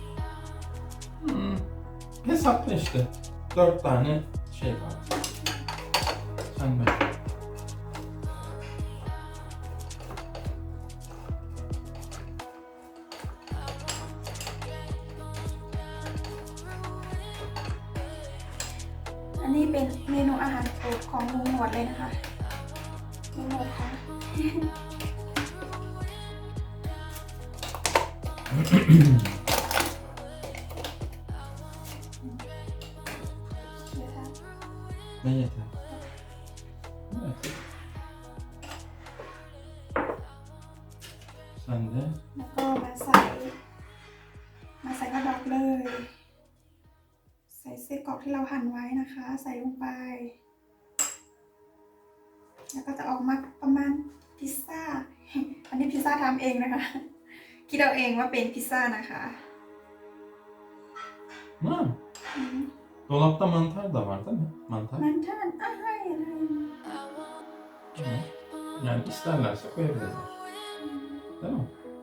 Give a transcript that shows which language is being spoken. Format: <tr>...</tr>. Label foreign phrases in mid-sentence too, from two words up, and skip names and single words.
<tr>Hesapla işte. 4 tane şey var. Sen bak.</tr> <th>Anh นี้เป็นเมนูอาหารโปรดของลุงหนวดเลยนะคะลุงหนวดค่ะ</th> <tr>Ne yeter? Evet. Sen de</tr> <th>แล้วก็มาใส่กระดอกเลย ใส่ไส้กรอกที่เราหั่นไว้นะคะ ใส่ลงไป แล้วก็จะออกมาประมาณพิซซ่า อันนี้พิซซ่าทำเองนะคะ คิดเอาเองว่าเป็นพิซซ่านะคะ Ha, อืม</th> <tr>dolapta mantar da var değil mi? Mantar.</tr> <th>มันท่านอะไรอะไร Hı.</th> <tr>Yani isterlerse koyabilirler. Değil mi?</tr>